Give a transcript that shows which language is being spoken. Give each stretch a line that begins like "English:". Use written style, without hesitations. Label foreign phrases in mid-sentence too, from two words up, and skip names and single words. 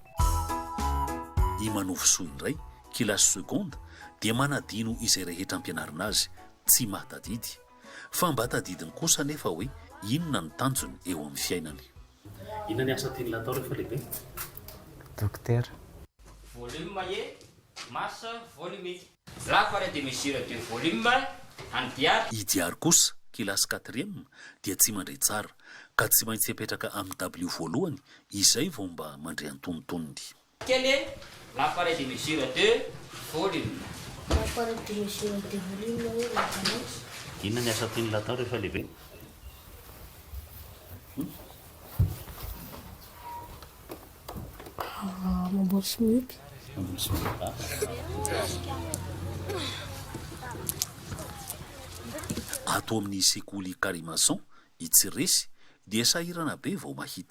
Malagasy: I Manovosoa indray kilasy seconde dia manadino izay rehetra ampianarina azy tsy mahatadidy fa mba tadidiny kosa nefa hoe inona ny tanjony eo amin'ny fiainany. Inona ny asa tiany atao rehefa lehibe? Dokotera.
French: Volume e massa volumique. L'appareil de mesure de volume en diary.
Malagasy: I diary kosa kilasy 4e dia tsy mandray tsara ka tsy maintsy apetraka amin'ny W voalohany izay vao mba mandray antonontonony.
French: Quel est l'appareil de mesure de volume? L'appareil de mesure de volume.
Malagasy: Inona ny asa tiany atao rehefa lehibe? Mamboly simika. Ato amin'ny sekoly Karimason i Tsiresy dia sahirana be vao mahita.